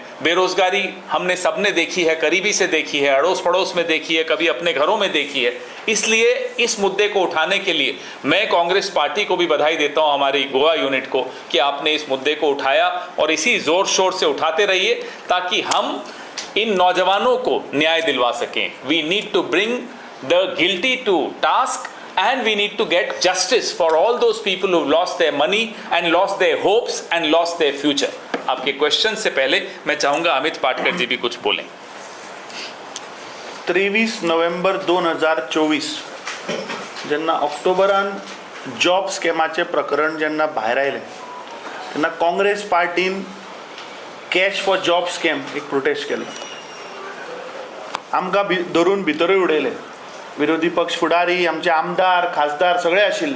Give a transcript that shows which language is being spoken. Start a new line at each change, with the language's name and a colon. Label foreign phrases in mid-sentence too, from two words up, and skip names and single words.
Hindi: बेरोजगारी हमने सबने देखी है, करीबी से देखी है, अड़ोस पड़ोस में देखी है, कभी अपने घरों में देखी है। इसलिए इस मुद्दे को उठाने के लिए मैं कांग्रेस पार्टी को भी बधाई देता हूं, हमारी गोवा यूनिट को, कि आपने इस मुद्दे को उठाया और इसी जोर शोर से उठाते रहिए ताकि हम इन नौजवानों को न्याय दिलवा सकें।
English: We need to bring the guilty to task and we need to get justice for all those people who've lost their money and lost their hopes and lost their future।
Hindi: आपके क्वेश्चन से पहले मैं चाहूंगा अमित पाटकर जी भी कुछ बोलें।
Konkani: 23 नोव्हेंबर 2024 जेन्ना ऑक्टोबरान जॉब स्कॅमाचें प्रकरण जेन्ना भायर आयलें तेन्ना काँग्रेस पार्टीन
English: cash for job scam
Konkani: एक प्रोटेस्ट केलो। आमकां धरून भितरूय उडयले, विरोधी पक्ष फुडारी, आमचे आमदार, खासदार सगळे आशिल्ले।